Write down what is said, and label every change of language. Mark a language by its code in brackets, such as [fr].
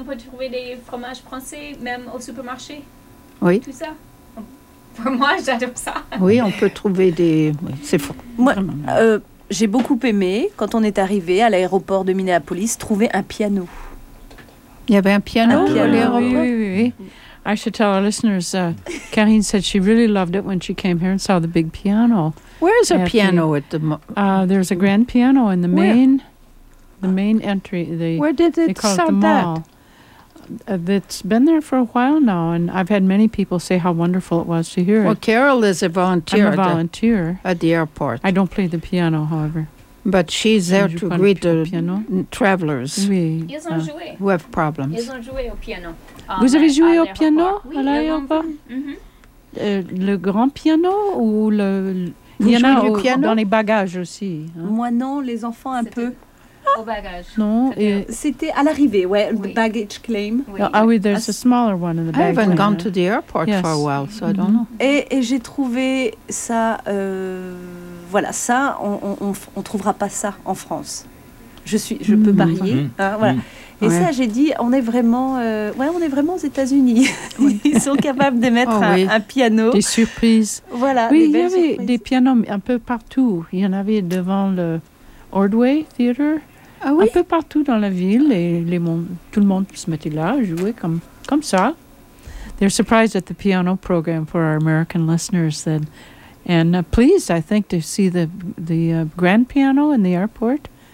[fr] Et là, maintenant, on peut trouver des fromages français, même au supermarché. Oui. Tout ça. Pour moi, j'adore ça. Oui, on peut trouver des... Oui, c'est fou. Moi, j'ai beaucoup aimé, quand on est arrivé à l'aéroport de Minneapolis, trouver un piano. Il y avait un piano, un piano à l'aéroport. Oui. [en] I should tell our listeners, Karine said she really loved it when she came here and saw the big piano. Where is a piano at the... There's a grand piano in the main entry. Where did it sell that? It's been there for a while now, and I've had many people say how wonderful it was to hear it. Well, Carol is a volunteer. I'm a volunteer. At the airport. I don't play the piano, however. But she's there to greet the travelers who have problems. [fr] Ils ont joué au piano. Vous avez joué au piano? Oui, à l'aéroport? Le grand piano ou le... Vous jouez du piano? Dans les bagages aussi. Hein? Moi non, les enfants un c'était peu. Au bagage. Non. C'était à l'arrivée, ouais, oui. [en] The baggage claim. [fr] Oui. Oh, ah oui, [en] there's a smaller one in the baggage claim. I haven't gone to the airport for a while, so I don't know. [fr] Et j'ai trouvé ça... Voilà, ça, on ne trouvera pas ça en France. Je peux marier. Hein, voilà. Et ça, j'ai dit, on est vraiment, on est vraiment aux États-Unis. Ils sont capables d'émettre un piano. Des surprises. Voilà. Oui, il y avait des pianos un peu partout. Il y en avait devant le Ordway Theater. Ah oui? Un peu partout dans la ville. Et tout le monde se mettait là, jouait comme ça. [en] They're surprised at the piano program for our American listeners that... And pleased, I think, to see the grand piano in the airport.